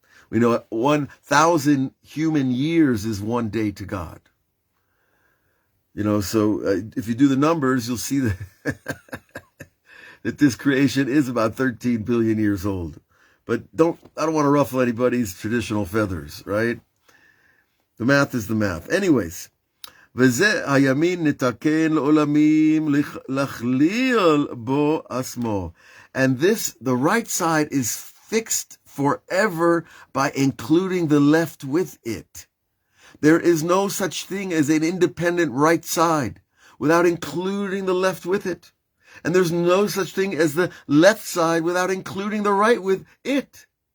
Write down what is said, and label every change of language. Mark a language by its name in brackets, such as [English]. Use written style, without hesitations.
[English] We know 1,000 human years is one day to God. So if you do the numbers, you'll see that, that this creation is about 13 billion years old. But I don't want to ruffle anybody's traditional feathers, right? The math is the math. Anyways. [Hebrew] וזה הימין נתקן לעולמים להכליל בו עצמו. [English] And this, the right side, is fixed forever by including the left with it. There is no such thing as an independent right side without including the left with it. And there's no such thing as the left side without including the right with it.